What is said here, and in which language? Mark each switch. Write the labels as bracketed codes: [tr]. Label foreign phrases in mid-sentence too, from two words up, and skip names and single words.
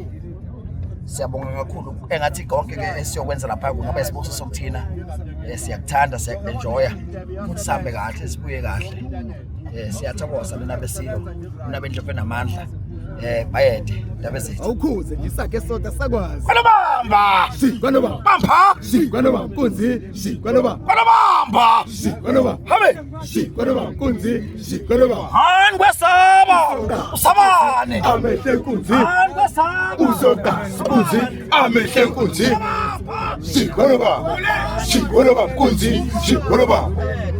[zu] Siyabonga kakhulu engathi konke ke esiyokwenza lapha kungaba isibuso sokuthina siyakuthanda siyaenjoya futhi sihambe kahle sibuye kahle siyathokoza mina besilo mina bendlovu enamandla bayede ndaba zethu awukhuze ngisake sonke sakwazi kwanobamba kwanobamba bamba kwanobamba kunzi kwanobamba kwanobamba kwanobamba habe kwanobamba kunzi kwanobamba hani kwesaba usabane amehle kunzi hani kwesaba uzoka kunzi amehle kunzi kwanobamba kunzi kwanobamba